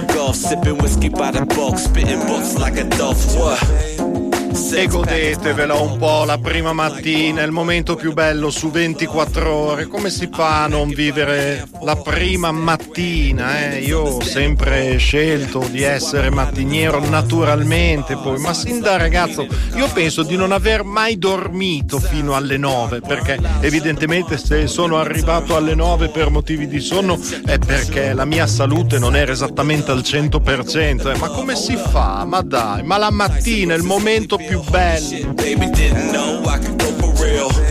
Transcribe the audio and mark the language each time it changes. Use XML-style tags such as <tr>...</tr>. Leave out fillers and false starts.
<en>Sipping whiskey by the box, spitting books like a dove.</en> <it>E godetevela un po' la prima mattina, il momento più bello su 24 ore. Come si fa a non vivere la prima mattina, eh? Io ho sempre scelto di essere mattiniero naturalmente, poi, ma sin da ragazzo io penso di non aver mai dormito fino alle 9, perché evidentemente se sono arrivato alle 9 per motivi di sonno è perché la mia salute non era esattamente al 100%, ma come si fa? Ma dai, ma la mattina è il momento più bello.</it> <en>Baby didn't know I could go for real.</en>